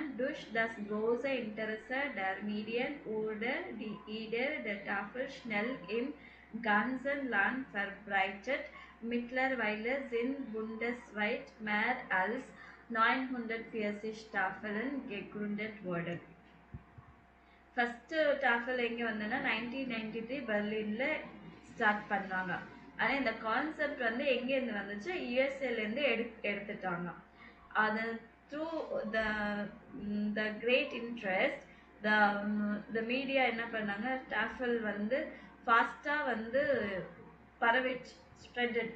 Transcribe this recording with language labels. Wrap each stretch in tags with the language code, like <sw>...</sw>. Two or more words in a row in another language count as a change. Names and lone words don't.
<de>Durch das große Interesse der Medien wurde die Idee der Tafel schnell im ganzen Land verbreitet. Mittlerweile sind bundesweit mehr als 940 Tafeln gegründet worden.</de> <ta>ஃபஸ்ட்டு டாஃபல் எங்கே வந்ததுன்னா 1993 பெர்லினில் ஸ்டார்ட் பண்ணாங்க. ஆனால் இந்த கான்செப்ட் வந்து எங்கேருந்து வந்துச்சு? யூஎஸ்ஏலேருந்து எடுத்துட்டாங்க. அது</ta> <en>through the great interest the media</en> <ta>என்ன பண்ணாங்க, டாஃபல் வந்து ஃபாஸ்ட்டாக வந்து பரவிச்சு, ஸ்ப்ரெட்டட்.</ta>